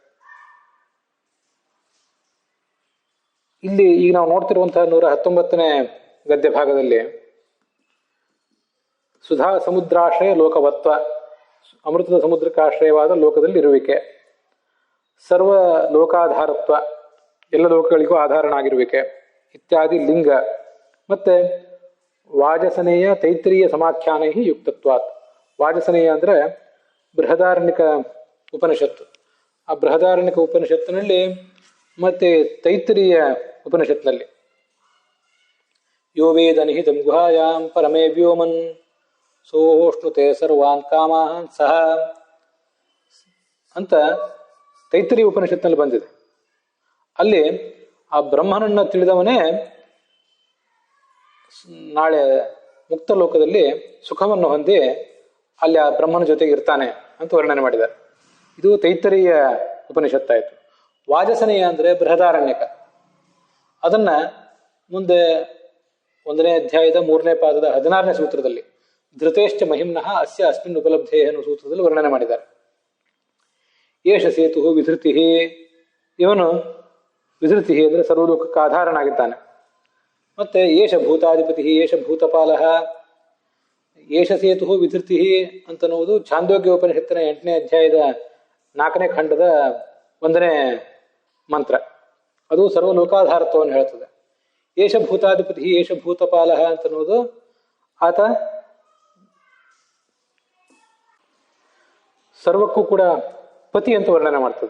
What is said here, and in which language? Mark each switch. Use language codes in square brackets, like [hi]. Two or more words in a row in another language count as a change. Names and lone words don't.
[kn] ಇಲ್ಲಿ ಈಗ ನಾವು ನೋಡ್ತಿರುವಂತಹ 119ನೇ ಗದ್ಯ ಭಾಗದಲ್ಲಿ [sa] ಸುಧಾ ಸಮುದ್ರಾಶ್ರಯ ಲೋಕವತ್ವ, [kn] ಅಮೃತದ ಸಮುದ್ರಕ್ಕೆ ಆಶ್ರಯವಾದ ಲೋಕದಲ್ಲಿ ಇರುವಿಕೆ, [sa] ಸರ್ವ ಲೋಕಾಧಾರತ್ವ, [kn] ಎಲ್ಲ ಲೋಕಗಳಿಗೂ ಆಧಾರನಾಗಿರುವಿಕೆ ಇತ್ಯಾದಿ ಲಿಂಗ, ಮತ್ತೆ [sa] ವಾಜಸನೇಯ ತೈತ್ರಿಯ ಸಮಾಖ್ಯಾನೈ ಯುಕ್ತತ್ವಾತ್. [kn] ವಾಜಸನೇಯ ಅಂದರೆ ಬೃಹದಾರಣ್ಯಕ ಉಪನಿಷತ್ತು. ಆ ಬೃಹದಾರಣ್ಯಕ ಉಪನಿಷತ್ತಿನಲ್ಲಿ ಮತ್ತೆ ತೈತ್ರಿಯ ಉಪನಿಷತ್ನಲ್ಲಿ [sa] ಯೋ ವೇದ ನಿಹಿತಂ ಗುಹಾಯಾಂ ಪರಮೇ ವ್ಯೋಮನ್ ಸೋಷ್ಣುತೆ ಸರ್ವಾನ್ ಕಾಮಾನ್ ಸಹ [kn] ಅಂತ ತೈತ್ರಿಯ ಉಪನಿಷತ್ನಲ್ಲಿ ಬಂದಿದೆ. ಅಲ್ಲಿ ಆ ಬ್ರಹ್ಮನನ್ನ ತಿಳಿದವನೇ ನಾಳೆ ಮುಕ್ತ ಲೋಕದಲ್ಲಿ ಸುಖವನ್ನು ಹೊಂದಿ ಅಲ್ಲಿ ಆ ಬ್ರಹ್ಮನ ಜೊತೆಗೆ ಇರ್ತಾನೆ ಅಂತ ವರ್ಣನೆ ಮಾಡಿದ್ದಾರೆ. ಇದು ತೈತ್ತರೀಯ ಉಪನಿಷತ್ತಾಯಿತು. ವಾಜಸನೇಯ ಅಂದರೆ ಬೃಹದಾರಣ್ಯಕ. ಅದನ್ನ ಮುಂದೆ 1ನೇ ಅಧ್ಯಾಯದ 3ನೇ ಪಾದದ 16ನೇ ಸೂತ್ರದಲ್ಲಿ [sa] ಧೃತೇಶ್ಚ ಮಹಿಮ್ನಃ ಅಸ್ಯ ಅಸ್ಮಿನ್ ಉಪಲಬ್ಧೇ [kn] ಅನ್ನೋ ಸೂತ್ರದಲ್ಲಿ ವರ್ಣನೆ ಮಾಡಿದ್ದಾರೆ. [sa] ಏಷ ಸೇತು ವಿಧೃತಿ, [kn] ಇವನು ವಿಧೃತಿ ಅಂದರೆ ಸರ್ವಲೋಕಕ್ಕೆ ಆಧಾರನಾಗಿದ್ದಾನೆ. ಮತ್ತೆ [sa] ಏಷ ಭೂತಾಧಿಪತಿ, ಏಷ ಭೂತಪಾಲ, ಏಷ ಸೇತು ವಿಧೃತಿ [kn] ಅಂತನ್ನುವುದು ಛಾಂದೋಗ್ಯ ಉಪನಿಷತ್ತಿನ 8ನೇ ಅಧ್ಯಾಯದ 4ನೇ ಖಂಡದ 1ನೇ ಮಂತ್ರ. ಅದು ಸರ್ವಲೋಕಾಧಾರತ್ವವನ್ನು ಹೇಳ್ತದೆ. [sa] ಏಷ ಭೂತಾಧಿಪತಿ, ಏಷ ಭೂತಪಾಲ [kn] ಅಂತನ್ನುವುದು ಆತ ಸರ್ವಕ್ಕೂ ಕೂಡ ಪತಿ ಅಂತ ವರ್ಣನೆ ಮಾಡ್ತದೆ.